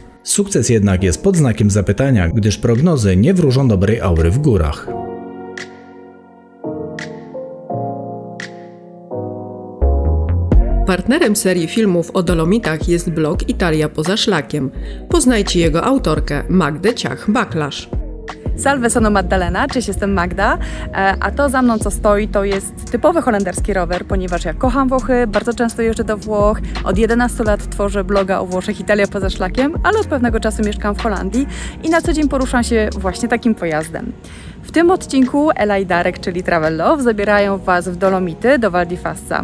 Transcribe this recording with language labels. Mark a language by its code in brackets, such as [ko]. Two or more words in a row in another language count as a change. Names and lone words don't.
[pl] Sukces jednak jest pod znakiem zapytania, gdyż prognozy nie wróżą dobrej aury w górach. Partnerem serii filmów o Dolomitach jest blog Italia poza szlakiem. Poznajcie jego autorkę Magdę Ciach-Baklarz. [it] Salve, sono Maddalena, [pl] cześć, jestem Magda, a to za mną co stoi to jest typowy holenderski rower, ponieważ ja kocham Włochy, bardzo często jeżdżę do Włoch, od 11 lat tworzę bloga o Włoszech Italia poza szlakiem, ale od pewnego czasu mieszkam w Holandii i na co dzień poruszam się właśnie takim pojazdem. W tym odcinku Ela i Darek, czyli Travelaw, zabierają Was w Dolomity, do Val di Fassa.